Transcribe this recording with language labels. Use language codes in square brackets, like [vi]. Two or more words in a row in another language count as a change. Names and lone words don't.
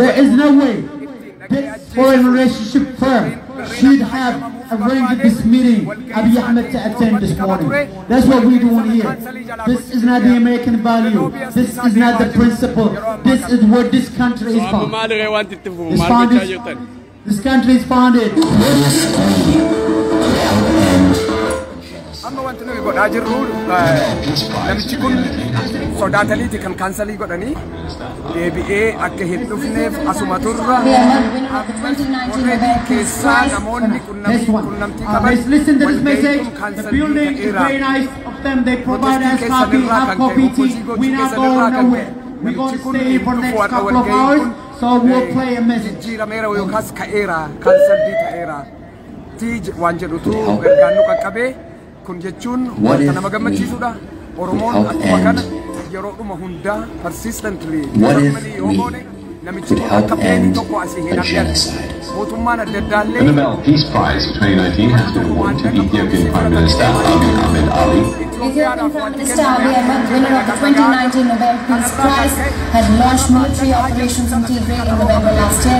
[en] There is no way this foreign relationship firm should have arranged this meeting Abiy Ahmed to attend this morning. That's what we're doing here. This is not the American value. This is not the principle. This is where this country is founded. This country is founded. [om] Amma wanti nuyi godhaa jirru namichi kun sodaataniiti kan kaansalii godhanii deebi'ee akka hin dhufneef asuma turra warreetii keessaa namoonni qunnamtii qaban [en] listen to this message. The building is very nice of them. They provide us coffee, hot coffee, tea. We're not going nowhere. We're going to stay here for the next couple of hours. So we'll play a message. [om] Jijjiirameera yookaas ka'eera kaansalii ta'eera tii waan jedhutu gargaarnu qaqqabee. Kun jechuun wanta nama gammachiisudha. Oromoon akkuma kana yeroo dhuma hundaa persistently [en] could help end a genocide. The Nobel Peace Prize for 2019 has been awarded to Ethiopian Prime Minister Abiy Ahmed Ali. Ethiopian Prime Minister Abiy Ahmed, winner of the 2019 Nobel Peace Prize, had launched military operations in Tigray in November last year.